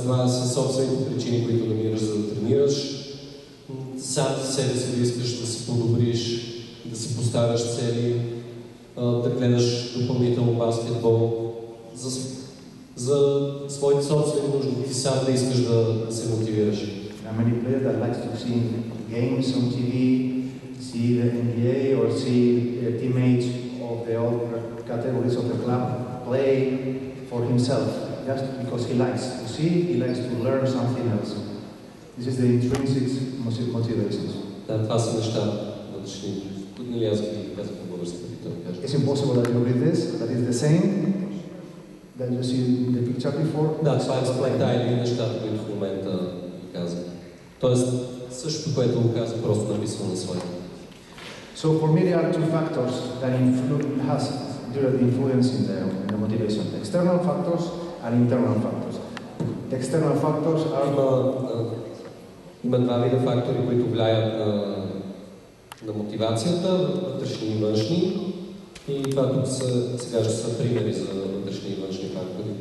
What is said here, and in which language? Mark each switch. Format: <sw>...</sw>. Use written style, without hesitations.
<bg>това са собствените причини, които намираш за да тренираш. Сам за себе си да искаш да се подобриш, да си поставяш цели, да гледаш допълнително баскетбол, за своите собствени нужди, ти сам да искаш да се мотивираш.</bg> <en>There are many players that like to see games on TV, see the NBA or see the teammates of the all categories of the club play for himself, just because he likes to see, he likes to learn something else. This is the intrinsic motivation.</en> <bg>Да, това са неща вътрешни. Нали аз ги казах на български.</bg> <en>It's impossible that you read this, that is the same that you see in the picture before.</en> <bg>Да, това е сплета или нещата, които в момента казах. Тоест, същото, което го казах, просто написано на слайда.</bg> <en>So for me there are two factors that has direct influence in the motivation. External factors and internal factors. The external factors are...</en> <bg>Има два вида фактори, които влияят на мотивацията, вътрешни и външни. И това тук сега ще са примери за вътрешни и външни фактори.</bg>